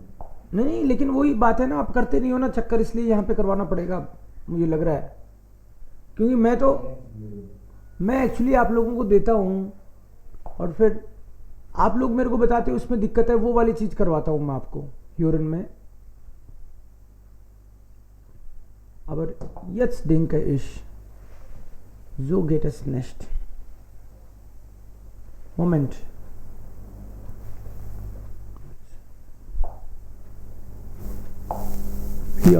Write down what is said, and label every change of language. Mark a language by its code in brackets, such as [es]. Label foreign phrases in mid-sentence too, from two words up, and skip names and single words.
[hi] नहीं, लेकिन वही बात है ना, आप करते नहीं हो ना चक्कर, इसलिए यहाँ पे करवाना पड़ेगा मुझे लग रहा है, क्योंकि मैं एक्चुअली आप लोगों को देता हूँ और फिर आप लोग मेरे को बताते हो उसमें दिक्कत है, वो वाली चीज़ करवाता हूँ मैं आपको ह्यूरन में। [de] Aber jetzt denke ich, so geht es nicht. Moment. Hier.